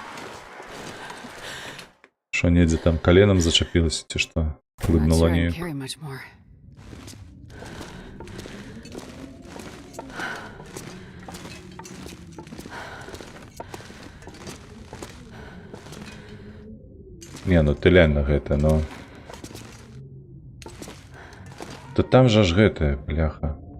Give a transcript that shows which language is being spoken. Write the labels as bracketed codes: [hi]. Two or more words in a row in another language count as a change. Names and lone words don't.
[be] Що, недзе там коленом зачепилось, ці що? [en] Not [be] Виднуло [en] sure I can [be] неяк. [en] carry much more. [be] Не, ну тылянна гэта, ну. То там жа ж гэтае, бляха.